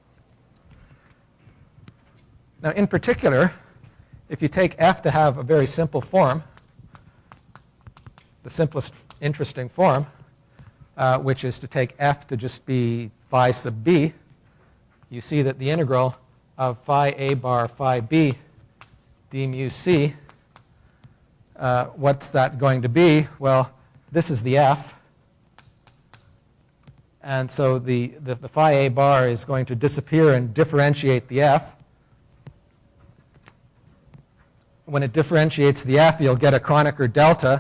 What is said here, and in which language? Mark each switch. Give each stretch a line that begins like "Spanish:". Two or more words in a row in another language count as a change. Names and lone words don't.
English: Now, in particular, if you take f to have a very simple form, the simplest interesting form, which is to take f to just be phi sub b, you see that the integral of phi a bar phi b d mu c, what's that going to be? Well, this is the f. And so the phi a bar is going to disappear and differentiate the f. When it differentiates the f, you'll get a Kronecker delta.